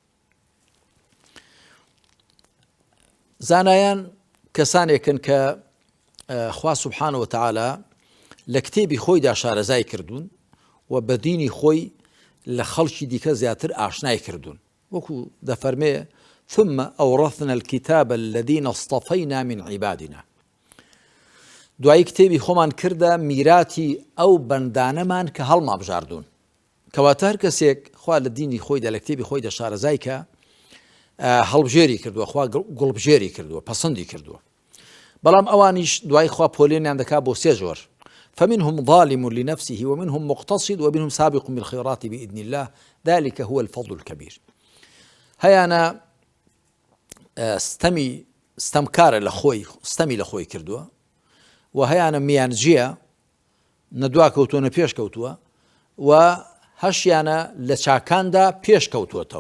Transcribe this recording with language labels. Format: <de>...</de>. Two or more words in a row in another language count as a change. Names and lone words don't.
<ckb>زانایان کەسانێکن کە خوا</ckb> <ar>سوبحانە وتعالی</ar> <ckb>لە کتێبی خۆیدا شارەزای کردوون و بە دینی خۆی لە خەڵکی دیکە زیاتر ئاشنای کردوون. وەکو دەفەرمێ</ckb> <ar>ثم أورثنا الكتاب الذين اصطفينا من عبادنا.</ar> <ckb>دوای کتێبی خۆمان کردە میراتی ئەو بەندانەمان کە هەڵما بژاردوون. کەواتە هەر کەسێک خوا لە دینی خۆیدا لە کتێبی خۆیدا شارەزای کە هەڵبژێری کردووە، خوا گوڵبژێری کردووە، پەسەندی کردووە. بەڵام ئەوانیش دوای خوا پۆلێنیان دەکا بۆ سێ جۆر:</ckb> <ar>فمنهم ظالم لنفسه ومنهم مقتصد ومنهم سابق بالخيرات بإذن الله ذلك هو الفضل الكبير.</ar> <ckb>هەیانە ستەمکارە لە خۆی، ستەمی لە خۆی کردووە، و هەیانە میانجیە، نەدوا کەوتووە نە پێش کەوتووە، و هەشیانە لە چاکاندا پێش کەوتووەتەوە.</ckb>